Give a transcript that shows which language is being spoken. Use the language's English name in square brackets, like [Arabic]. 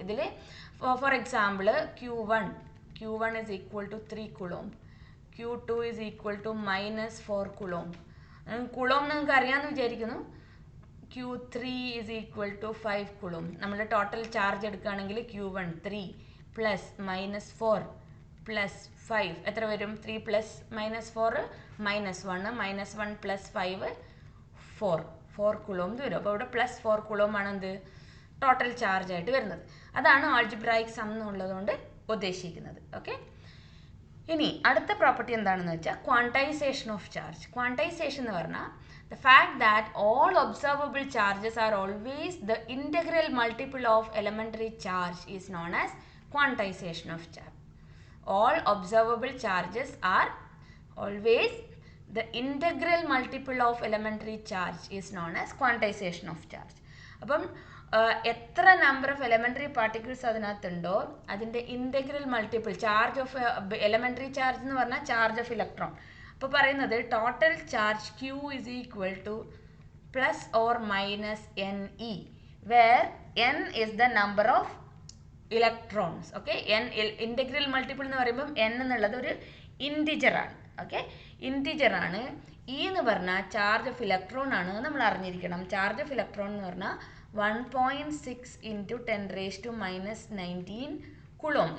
[English] ഇതിൽ for example Q1 is equal to 3 coulomb, Q2 is equal to -4 coulomb. [Malayalam] Coulomb നിങ്ങൾക്ക് അറിയാമെന്ന് വിചാരിക്കുന്നു. [English] Q3 is equal to 5 coulomb. [Malayalam] നമ്മൾ total charge എടുക്കുകയാണെങ്കിൽ Q1 3 plus -4 plus 5 എത്ര വരും? 3 പ്ലസ് -4 -1 -1 പ്ലസ് 5 4 കുളോം വരും. അപ്പോൾ ഇവിടെ +4 കുളോം ആണ് എന്ത്? ടോട്ടൽ ചാർജ് ആയിട്ട് വരുന്നത്. അതാണ് ആൾജിബ്രായിക് സം എന്നുള്ളതുകൊണ്ട് ഉദ്ദേശിക്കുന്നത്. ഓക്കെ, ഇനി അടുത്ത പ്രോപ്പർട്ടി എന്താണെന്ന് വെച്ചാൽ ക്വാണ്ടൈസേഷൻ ഓഫ് ചാർജ്. [English] quantization [Malayalam] എന്ന് പറഞ്ഞാൽ [English] The fact that all observable charges are always the integral multiple of elementary charge is known as quantization of charge. All observable charges are always the integral multiple of elementary charge is known as quantization of charge. [Malayalam] അപ്പം എത്ര number of elementary particles അതിനകത്തുണ്ടോ അതിൻ്റെ integral multiple charge of elementary charge എന്ന് പറഞ്ഞാൽ charge of electron. അപ്പോൾ പറയുന്നത് [English] Total charge Q is equal to plus or minus NE, where N is the number of electrons. [Malayalam] Okay, integral multiple എന്ന് പറയുമ്പം N എന്നുള്ളത് ഒരു ഇൻറ്റിജറാണ്. Okay, ഇൻറ്റിജറാണ്. E എന്ന് പറഞ്ഞാൽ ചാർജ് ഓഫ് ഇലക്ട്രോൺ ആണ്, നമ്മൾ അറിഞ്ഞിരിക്കണം. ചാർജ് ഓഫ് ഇലക്ട്രോൺ എന്ന് പറഞ്ഞാൽ 1.6 into 10⁻⁻19 കുളോം.